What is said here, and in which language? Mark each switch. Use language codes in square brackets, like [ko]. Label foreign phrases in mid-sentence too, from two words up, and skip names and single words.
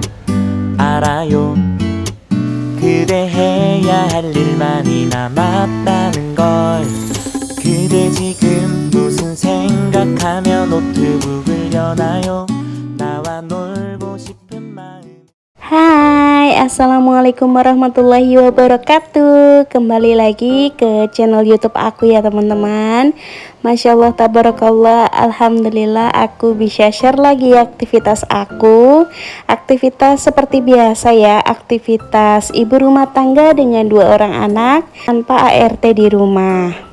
[ko] 알아요. 그대 해야 할 일 많이 남았다는 걸. 그대 지금 무슨 생각하며 노트북을 여나요? 나와 놀고 싶은 마음. [id] Hai, [ar] السلام عليكم ورحمة الله وبركاته. [id] Kembali lagi ke channel YouTube aku ya teman-teman. [ar] ما شاء الله، تبارك الله، الحمد لله [id] aku bisa share lagi aktivitas aku. Aktivitas seperti biasa ya, aktivitas ibu rumah tangga dengan 2 orang anak tanpa ART di rumah.